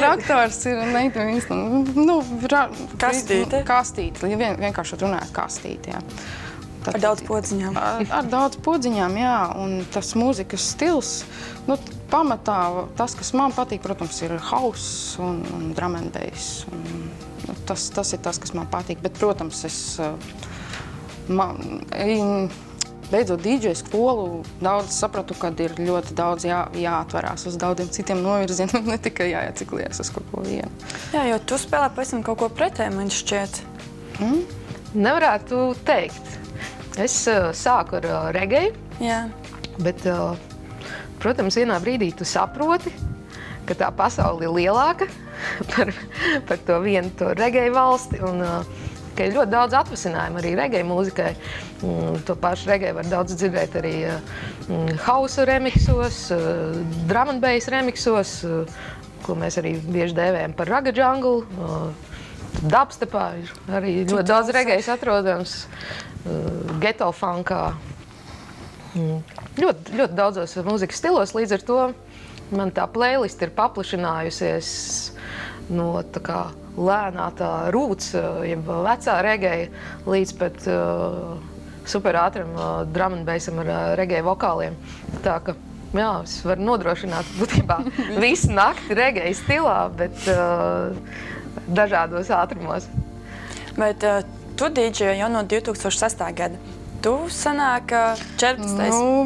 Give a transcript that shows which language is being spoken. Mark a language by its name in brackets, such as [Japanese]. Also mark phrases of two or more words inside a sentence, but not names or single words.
[Latvian] Traktors ir kastīte. Kastīte, vienkārši runājot kastīte, jā. Ar daudz podziņām. Ar daudz podziņām, jā, un tas mūzikas stils, pamatā tas, kas man patīk, protams, ir house un [English] drum and bass. [Latvian] Tas ir tas, kas man patīk, bet, protams, beidzot DJ skolu, daudz sapratu, kad ir ļoti daudz jāatverās uz daudziem citiem novirzieniem, ne tikai jāieciklijas uz kaut ko vienu. Jā, jo tu spēlē pavisam kaut ko pretēji, man šķiet. Nevarētu teikt. Es sāku ar reggae, bet, protams, vienā brīdī tu saproti, ka tā pasaule ir lielāka par to vienu reggae valsti, un ka ir ļoti daudz atvasinājumu arī reggae mūzikai. To pašu reggae var daudz dzirdēt arī house remixos, [English] drum and bass [Latvian] remixos, ko mēs arī bieži dēvējam par [English] raga jungle. [Latvian] Dubstepā ir arī ļoti daudz reggae atrodams, ghetto funkā. Ļoti daudzos mūzikas stilos, līdz ar to man tā playlist ir paplašinājusies no tā kā lēnā tā roots, jeb vecā reggae, līdz pat super ātram [English] drum and bassam [Latvian] ar reggae vokāliem. Tā ka, jā, es varu nodrošināt būtībā visu nakti reggae stilā, bet dažādos ātrumos. Bet tu dīdžeji jau no 2006. gada. Tu sanāk 14. 15.